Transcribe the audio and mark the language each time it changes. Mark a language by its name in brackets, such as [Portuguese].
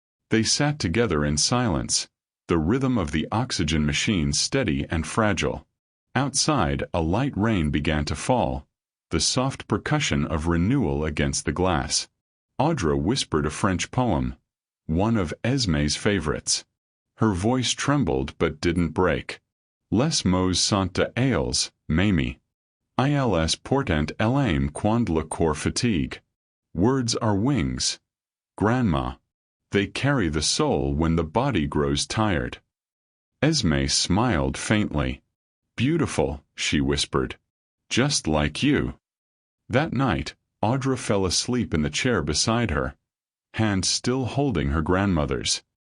[English] They sat together in silence, the rhythm of the oxygen machine steady and fragile. Outside, a light rain began to fall, the soft percussion of renewal against the glass. Audra whispered a French poem, one of Esme's favorites. Her voice trembled but didn't break. [French] Les mots sont ailes, Mamie. Ils portent l'âme quand le corps fatigue. [English] Words are wings. Grandma. They carry the soul when the body grows tired. Esme smiled faintly. Beautiful, she whispered. Just like you. That night, Audra fell asleep in the chair beside her, hand still holding her grandmother's.